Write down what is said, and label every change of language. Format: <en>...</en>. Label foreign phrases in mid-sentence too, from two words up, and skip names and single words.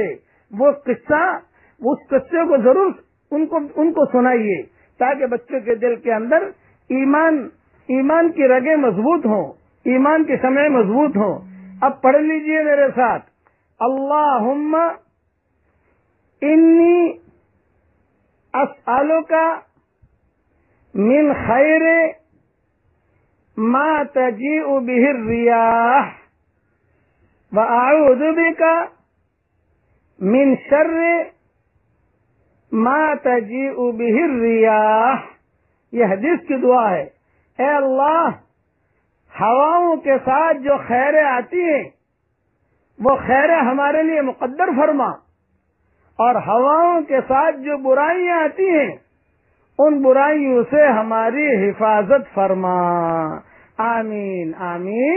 <ur>وہ قصہ، اس قصے کو ضرور ان کو سنائیے تاکہ بچوں کے دل کے اندر ایمان کی رگیں مضبوط ہوں، ایمان کی شمعیں مضبوط ہوں۔ اب پڑھ لیجئے میرے ساتھ،</ur> <ar>اللہم انی اسألک من خیر ما تجیء به الریاح واعوذ بک من شر ما تجیء به الریاح،</ar> <ur>یہ حدیث کی دعا ہے، اے اللہ ہواؤں کے ساتھ جو خیریں آتی ہیں وہ خیریں ہمارے لیے مقدر فرما، اور ہواؤں کے ساتھ جو برائیاں آتی ہیں ان برائیوں سے ہماری حفاظت فرما، آمین آمین۔</ur>